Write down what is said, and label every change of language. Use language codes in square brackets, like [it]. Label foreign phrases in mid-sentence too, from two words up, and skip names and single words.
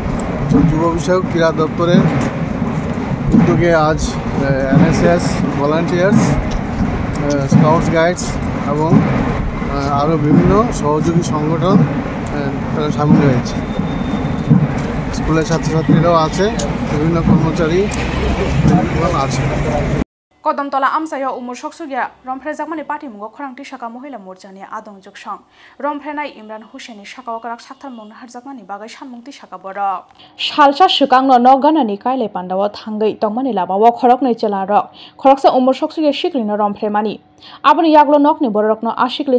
[bn] যুব বিষয়ক ক্রীড়া দপ্তরের উদ্যোগে আজ [en] NSS volunteers, scouts guides [bn] এবং আরও বিভিন্ন সহযোগী সংগঠন তারা সামিল হয়েছে। স্কুলের ছাত্রছাত্রীরাও আছে, বিভিন্ন কর্মচারী আছে। [brx] कदमतला आमसायाव उमुर सकसुगिया रमफ्रेजाकमानि पार्टीमुंगो खरांथि साका महिला मोर्चानि आदं जोगसं रमफ्रेनाय इमरान हुसेननि साकाव काराक साक्थार मंनो हारजाकमानि बागै सानमुंथि साका बरक सालसा सुकांनो नगानानि कायले पान्दाव थांगै तंमानि लामाव खरकनै चेलारक खरकसा उमुर सकसुगिया सिक्लिनो रमफ्रेमानि आबनि याग्लो नकनि बरकनो आशिकलि